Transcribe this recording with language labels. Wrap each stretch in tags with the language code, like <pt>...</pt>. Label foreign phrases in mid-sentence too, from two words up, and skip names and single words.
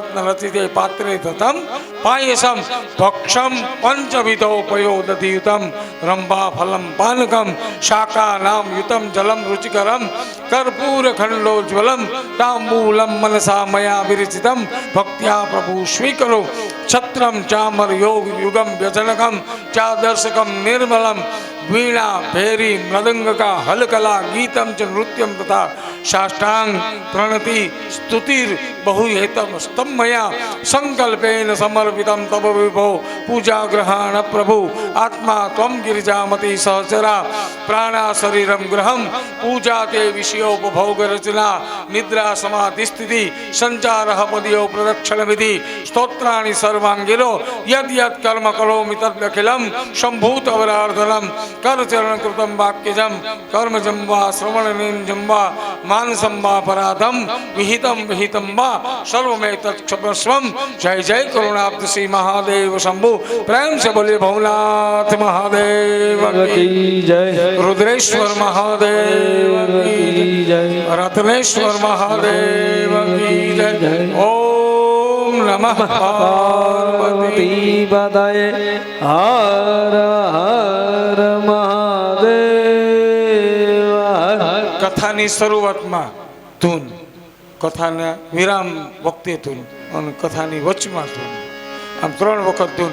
<sa>રચિતે પાત્રે તથમ પાયસમ ભક્ષમ પંચવિધો પયોદધિયુતમ રંભા ફલમ પાનકમ શાકાનામ યુતમ જલમ રુચિકરમ કર્પૂર ખંડોજ્વલમ તાંબૂલમ મનસા મયા વિરચિતમ ભક્ત્યા પ્રભુ સ્વીકરો છત્રમ ચામર યોગ યુગમ વ્યજનકમ ચાદર્શકમ નિર્મલમ वीणा भैरी मृदंग का हलकला गीतम च नृत्यम तथा साष्टांग प्रणति स्तुतिर बहुहेतम स्तम्भया संकल्पेन समर्पितम तब विभो पूजा ग्रहण प्रभु आत्मा त्वं गिरिजामति सहचरा प्राणा शरीरम ग्रहम पूजा ते विषयोपभोग रचना निद्रा समाधि स्थिति संचार पदियो प्रदक्षिण विधि स्तोत्राणि सर्वांगिरो यद यद कर्म करोमि तदखिलम संभूत अवरार्धनम कर चरण कृतम वाक्यजम कर्मजम वा श्रवणनेम वा मानसम वा पराधम विहितम विहितम वा सर्वमें तत्क्षमस्वम। जय जय करुणाब्द श्री महादेव शंभु।</sa> <hi>प्रेम से बोलिए भवनाथ महादेव की जय रुद्रेश्वर महादेव की जय रत्नेश्वर महादेव की जय।</hi> <sa>ओम नमः पार्वती पतये</sa> <hi>हर हर महादेव।</hi> <gu>કથાની શરૂઆતમાં ધૂન, કથાના વિરામ વખતે ધૂન અને કથાની વચમાં ધૂન, આમ 3 વખત ધૂન.</gu>